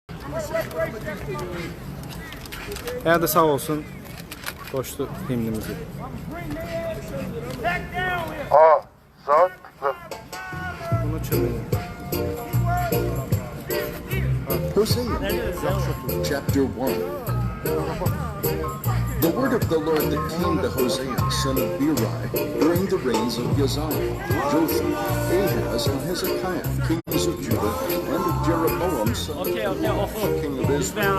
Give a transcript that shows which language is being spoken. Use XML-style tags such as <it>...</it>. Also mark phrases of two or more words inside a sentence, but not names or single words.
<az>Yəni də sağ olsun qoşdu himnimizi. Azadlıq. Bunu çözün.</az> <en>Hosea, chapter 1. The word of the Lord that came to Hosea, son of Beeri, during the reigns of Uzziah, Jotham, Ahaz, and Hezekiah, kings of Judah, and of Jeroboam, son of Joash, king of Israel.</en>